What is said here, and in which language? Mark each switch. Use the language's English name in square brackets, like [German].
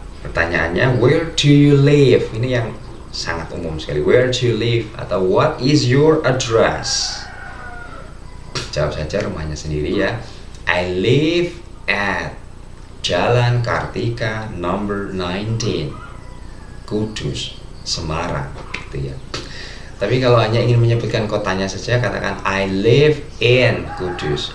[Indonesian] Pertanyaannya, [English] where do you live? [Indonesian] Ini yang sangat umum sekali. [English] Where do you live? [Indonesian] Atau [English] what is your address? [Indonesian] Jawab saja rumahnya sendiri ya. [English] I live at Jalan Kartika number 19, Kudus, Semarang, [Indonesian] gitu ya. Tapi kalau hanya ingin menyebutkan kotanya saja, katakan [English] I live in Kudus.